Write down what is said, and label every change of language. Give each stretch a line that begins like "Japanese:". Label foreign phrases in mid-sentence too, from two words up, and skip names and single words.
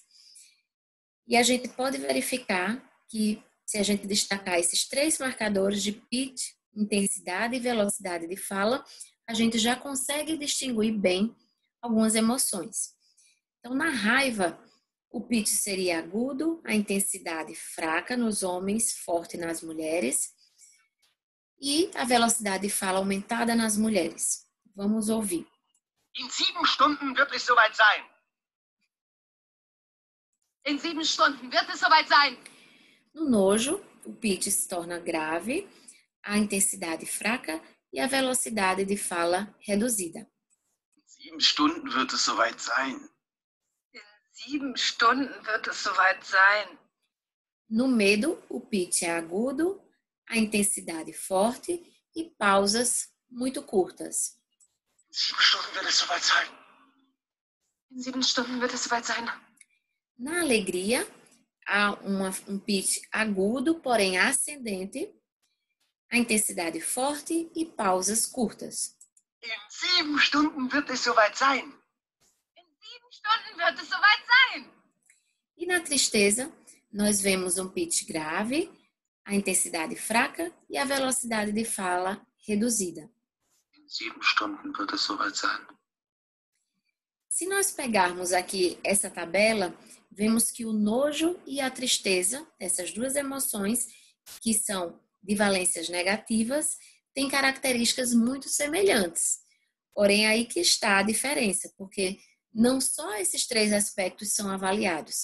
Portuguese: E a gente pode verificar que, se a gente destacar esses 3 marcadores de pitch, intensidade e velocidade de fala, a gente já consegue distinguir bem algumas emoções. Então, na raiva, o pitch seria agudo, a intensidade fraca nos homens, forte nas mulheres, e a velocidade de fala aumentada nas mulheres. Vamos ouvir.
German: In 7 Stunden wird es soweit sein. In 7 Stunden wird es soweit sein.
Portuguese: No nojo, o pitch se torna grave, a intensidade fraca e a velocidade de fala reduzida.
German: In 7 Stunden wird es soweit sein. In 7 Stunden wird es soweit sein.
Portuguese: No medo, o pitch é agudo, a intensidade forte e pausas muito curtas.
German: In 7 Stunden wird es soweit sein.
Portuguese: Na alegria, há um pitch agudo, porém ascendente, a intensidade forte e pausas curtas.
German: In 7 Stunden wird es soweit sein. In 7 Stunden wird es soweit sein.
Portuguese: E na tristeza, nós vemos um pitch grave, a intensidade fraca e a velocidade de fala reduzida.
German: In 7 Stunden wird es soweit sein.
Portuguese: Se nós pegarmos aqui essa tabela, vemos que o nojo e a tristeza, essas duas emoções, que são de valências negativas, têm características muito semelhantes. Porém, aí que está a diferença, porque não só esses 3 aspectos são avaliados.